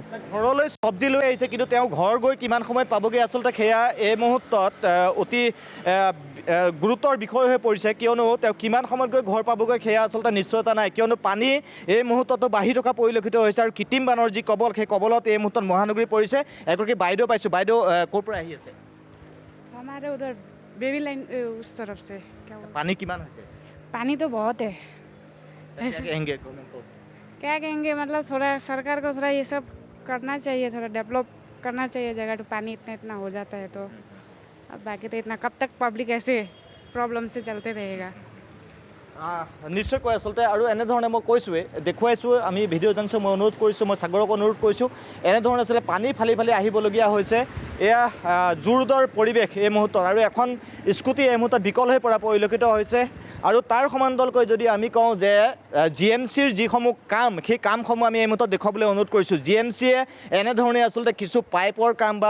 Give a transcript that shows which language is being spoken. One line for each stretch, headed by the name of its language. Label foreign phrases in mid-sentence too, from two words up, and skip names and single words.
Assamese: ঘৰলৈ চব্জি লৈ আহিছে কিন্তু তেওঁ ঘৰ গৈ কিমান সময়ত পাবগৈ আচলতে সেয়া এই মুহূৰ্তত অতি গুৰুতৰ বিষয় হৈ পৰিছে কিয়নো তেওঁ কিমান সময়ত গৈ ঘৰ পাবগৈ সেয়া আচলতে নিশ্চয়তা নাই কিয়নো পানী এই মুহূৰ্ততো বাঢ়ি থকা পৰিলক্ষিত হৈছে আৰু কৃত্ৰিম বানৰ যি কবল সেই কবলত এই মুহূৰ্তত মহানগৰী পৰিছে এগৰাকী বাইদেউ পাইছোঁ বাইদেউ ক'ৰ পৰা আহি আছে
Hindi: हमारे उधर बेबी लाइन उस तरफ से क्या पानी किमान है पानी तो बहुत है क्या कहेंगे गवर्नमेंट को क्या कहेंगे मतलब थोड़ा सरकार को थोड़ा ये सब करना चाहिए थोड़ा डेवलप करना चाहिए जगह तो पानी इतना इतना हो जाता है तो अब बाकी तो इतना कब तक पब्लिक ऐसे प्रॉब्लम से चलते रहेगा
Assamese: নিশ্চয়কৈ আচলতে আৰু এনেধৰণে মই কৈছোঁৱেই দেখুৱাইছোঁ আমি ভিডিঅ' জানিছোঁ মই অনুৰোধ কৰিছোঁ মই সাগৰক অনুৰোধ কৰিছোঁ এনেধৰণে আচলতে পানী ফালি ফালি আহিবলগীয়া হৈছে এয়া জুৰুডৰ পৰিৱেশ এই মুহূৰ্তত আৰু এখন স্কুটি এই মুহূৰ্তত বিকল হৈ পৰা পৰিলক্ষিত হৈছে আৰু তাৰ সমান্তৰালকৈ যদি আমি কওঁ যে GMCৰ যিসমূহ কাম সেই কামসমূহ আমি এই মুহূৰ্তত দেখুৱাবলৈ অনুৰোধ কৰিছোঁ GMCয়ে এনেধৰণে আচলতে কিছু পাইপৰ কাম বা